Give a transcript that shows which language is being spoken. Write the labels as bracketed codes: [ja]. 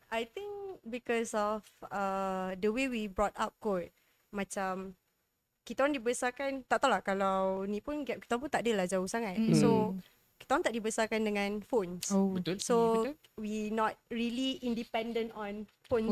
[en] I think because of the way we brought up kot. [ms] Macam kita orang dibesarkan, tak tahulah kalau ni pun gap kita pun tak adalah jauh sangat. So kita orang tak dibesarkan dengan phones. Oh, Betul. [en] So we not really independent on phone